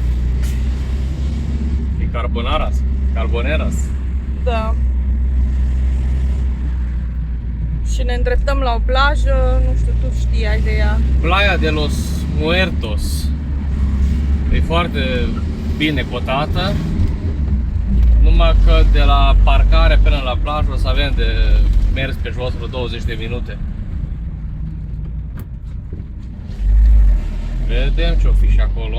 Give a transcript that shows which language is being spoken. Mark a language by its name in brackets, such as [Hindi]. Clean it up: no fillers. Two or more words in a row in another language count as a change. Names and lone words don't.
[Romanian] E carbonaras. Carboneras. Da. Și ne îndreptăm la o plajă, nu știu, tu știai de ea. Playa de los Muertos. E foarte bine cotată. Numai că de la parcare până la plajă o să avem de mers pe jos vreo 20 de minute. Vedem ce-o fi și acolo.